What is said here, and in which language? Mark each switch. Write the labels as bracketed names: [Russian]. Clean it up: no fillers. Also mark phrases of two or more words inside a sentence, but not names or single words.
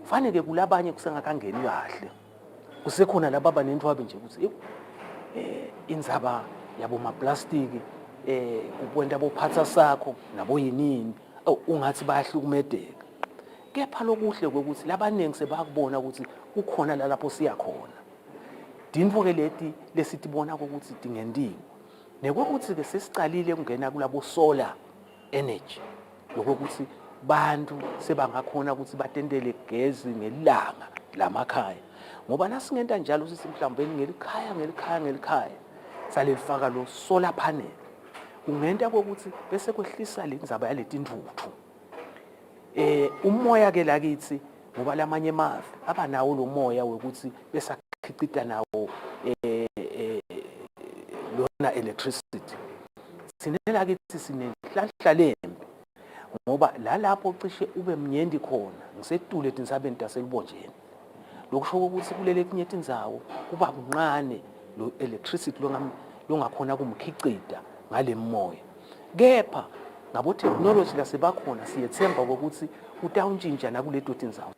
[Swati] fanele kulabanye kusengakangeni kahle kusekhona lababa nentwabi nje ukuthi indzaba yabo maplastiki ukwenta bophatha sakho nabo yinini ungathi bayahlukumedeka kepha lokuhle ukuthi labaningi sebakubona ukuthi kukhona lapho siya khona dintfo ke leti lesitibona ukuthi dingendiwe nekokuthi ke sesicalile kungena kulabo [English] solar energy [Swati] lokuthi bantu sebangakhona ukuthi batendele gezi ngelanga lamakhaya ngoba nasingenta njalo sithi mhlawumbe ngelikhaya salifaka lo [English] solar panel [Swati] kungenta ukuthi bese kwehlisa lendzaba yaletintuthu umoya ke lakithi ngoba lamanye emave abanawo lo moya wekuthi besakhicita nawo lona electricity sinela kithi sinenhlanhla lembi ngoba lapho cishe ube mnyendi khona ngisetule etinsabeni taselibonjeni lokusho ukuthi kulele kunye tindzawo kuba kunqane lo electricity longakhona kumkhicita ngale moya kepha ngabo technology lasebakhona siyethemba ukuthi utawuntshintsha nakuleto tindzawo.